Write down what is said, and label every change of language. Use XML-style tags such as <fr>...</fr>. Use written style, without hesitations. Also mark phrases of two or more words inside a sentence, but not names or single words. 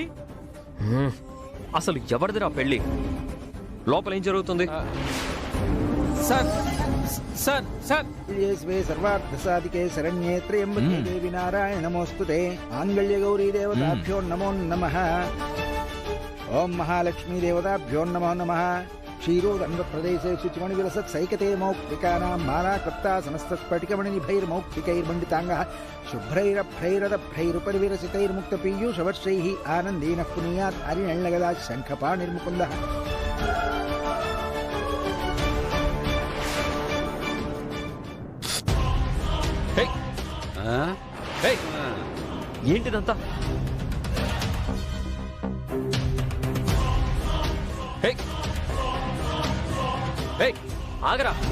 <te>అసలు ఎవరిదిరా పెళ్లి? లోపల ఏం జరుగుతుంది? సార్ సార్ సార్</te> <sa>సర్వార్థసాధికే శరణ్యే త్రయంబకే దేవి నారాయణ నమోస్తుతే. మాంగళ్య గౌరీ దేవతాభ్యో నమో నమః. ఓం మహాలక్ష్మీ దేవతాభ్యో నమో నమః. क्षीरोदण्डप्रदेशे शुचिमणिविलसत्सैकते मौक्तिकानां मालाकृत्ता समस्तस्फटिकमणिनिभैर्मौक्तिकैर्मण्डिताङ्गः शुभ्रैरभ्रैरदभ्रैरुपरिविरसितैर्मुक्तपीयूषवर्षैः आनन्देनः पुनीयात् हरिणल्लगदा शङ्खपाणिर्मुकुन्दः</sa> <te>ఏంటిదంతా? ఆగరా</te>